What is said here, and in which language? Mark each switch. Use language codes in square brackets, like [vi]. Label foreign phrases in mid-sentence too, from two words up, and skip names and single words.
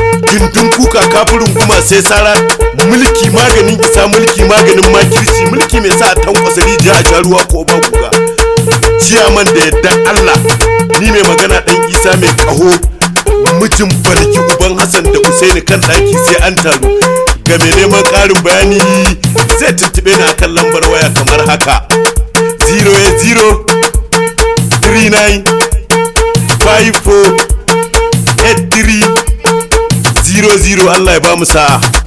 [ha] Gindin kuka kafin runguma sai sara. Mulki maganin isa, mulki maganin makirci, mulki mai sa a tankwasa rijiya a sha ruwa ko ba guga. Ciyaman da yadda Allah, ni mai magana ɗan Isa mai ƙaho, mijin Balki uban Hassan da Usaini kan ɗaki sai an taru. Ga mai neman ƙarin bayani zai tuntuɓe ni akan lambar waya kamar haka: zero eight zero three nine five four eight three zero zero. Allah ya ba mu sa'a.